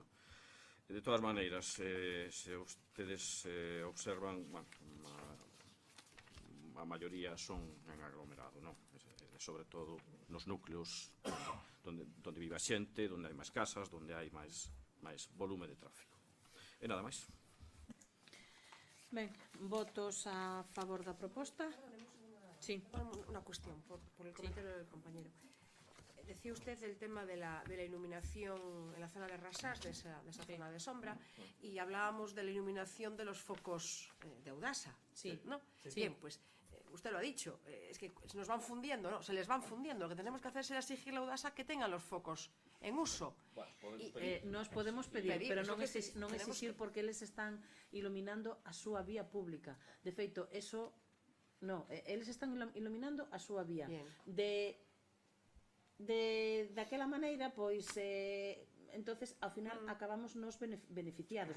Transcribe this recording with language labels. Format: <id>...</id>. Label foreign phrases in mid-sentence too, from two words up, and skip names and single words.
<gl>De todas maneiras, se</gl> <es>ustedes observan,</es> <gl>a maioría son en aglomerado, non? Sobre todo nos núcleos onde vive a xente, onde hai máis casas, onde hai máis volume de tráfico. E nada máis. Ben, votos a favor da proposta? Sí.</gl> <es>Una cuestión, por el comentario del compañero. Decía usted el tema de la iluminación en la zona de Rasás, de esa zona de sombra, y hablábamos de la iluminación de los focos de Audasa, sí, ¿no? Sí. Bien, pues usted lo ha dicho, es que se nos van fundiendo, ¿no? Se les van fundiendo. Lo que tenemos que hacer será exigirle a Audasa que tengan los focos en uso.</es> <gl>Nos podemos pedir, pero non exigir porque eles están iluminando a súa vía pública. De feito, eso... No, eles están iluminando a súa vía. Daquela maneira, pois, entonces, ao final, acabamos nos beneficiados.</gl>